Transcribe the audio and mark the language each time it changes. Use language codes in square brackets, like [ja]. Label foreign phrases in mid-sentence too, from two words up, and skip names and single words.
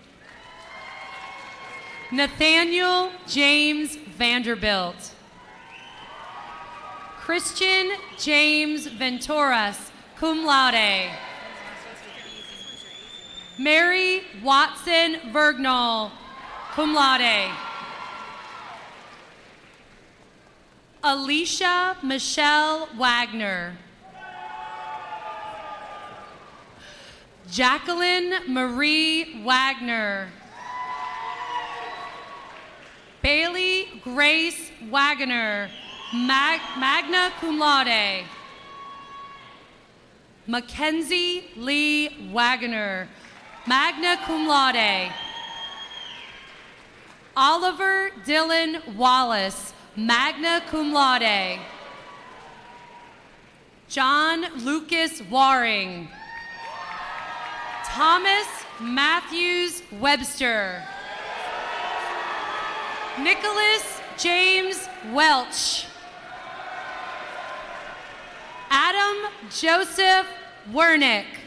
[en] Nathaniel James Vanderbilt. Christian James Venturas, [la] cum laude. [en] Mary Watson Vergnall, [la] cum laude. [en] Alicia Michelle Wagner. Jacqueline Marie Wagner. Bailey Grace Wagner, [la] magna cum laude. [en] Mackenzie Lee Wagner, [la] magna cum laude. [en] Oliver Dylan Wallace, [la] magna cum laude. [en] John Lucas Waring. Thomas Matthews Webster. Nicholas James Welch. Adam Joseph Wernick.